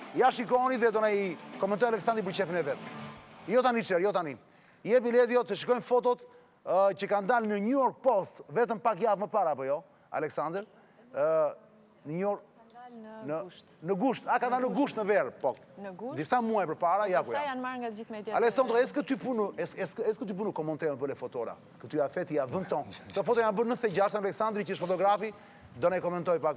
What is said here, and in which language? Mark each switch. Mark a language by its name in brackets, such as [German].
[Albanian] Ja shikoni dhe do na i komentoj Aleksandri për qefin e vet. Jo tani çer, jo tani. Jepi Ledio të shikojmë fotot që kanë dalë në New York Post vetëm pak javë më para, apo jo, Aleksandr? Në New York dalë në Në gusht. në gusht, ka dalë në gusht në verë, po. Në gusht. Disa muaj përpara, ja ku Pastaj ja. janë marrë nga të gjithë mediat. [French] Alessandro, est-ce que tu peux nous commenter un peu les photos là que tu as faites il y a 20 ans? [Albanian] Këto foto janë bërë në 96 Aleksandri që është fotografi, do na i komentoj pak.